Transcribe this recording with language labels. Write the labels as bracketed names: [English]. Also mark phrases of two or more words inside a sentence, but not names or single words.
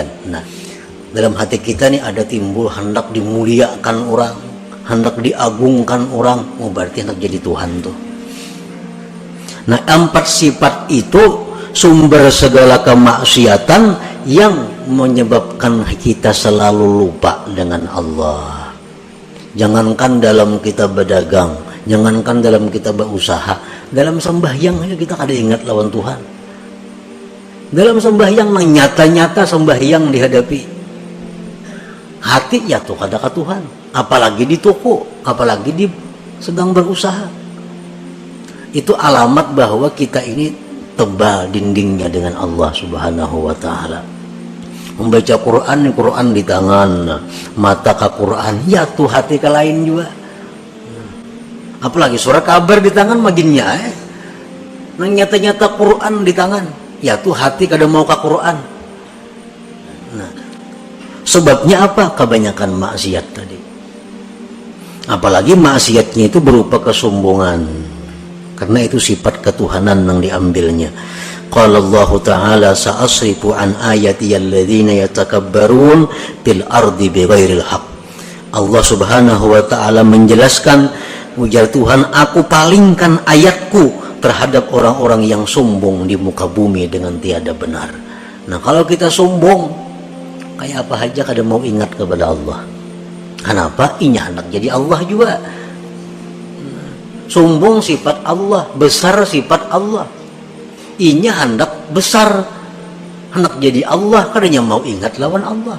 [Indonesian] Nah, dalam hati kita nih ada timbul hendak dimuliakan orang, hendak diagungkan orang. Oh, berarti hendak jadi Tuhan tuh. Nah, 4 sifat itu sumber segala kemaksiatan yang menyebabkan kita selalu lupa dengan Allah. Jangankan dalam kita berdagang, jangankan dalam kita berusaha, dalam sembahyang aja kita [Banjar] kada ingat lawan Tuhan. [Indonesian] Dalam sembahyang nyata-nyata sembahyang dihadapi, hati ya tuh kada ke Tuhan. Apalagi di toko, apalagi di sedang berusaha. Itu alamat bahwa kita ini tebal dindingnya dengan Allah [Arabic] سبحانه وتعالى. [Indonesian] Membaca Quran, Quran di tangan, mata ke Quran, ya tuh hati ke lain juga. Apalagi surat kabar di tangan maginnya, nyata-nyata Quran di tangan, ya tuh hati kada mau ke Quran. Nah, sebabnya apa? Kebanyakan maksiat tadi. Apalagi maksiatnya itu berupa kesombongan, karena itu sifat ketuhanan yang diambilnya. [Arabic] قال الله تعالى سأصرف عن آياتي الذين يتكبرون في الأرض بغير الحق. [Indonesian] Allah [Arabic] سبحانه وتعالى [Indonesian] menjelaskan, ujar Tuhan, aku palingkan ayatku terhadap orang-orang yang sombong di muka bumi dengan tiada benar. Nah, kalau kita sombong kayak apa aja kada mau ingat kepada Allah. Kenapa? Inya hendak jadi Allah juga. Sombong sifat Allah, besar sifat Allah. Inya hendak besar, hendak jadi Allah, [Banjar] kadanya mau ingat lawan Allah.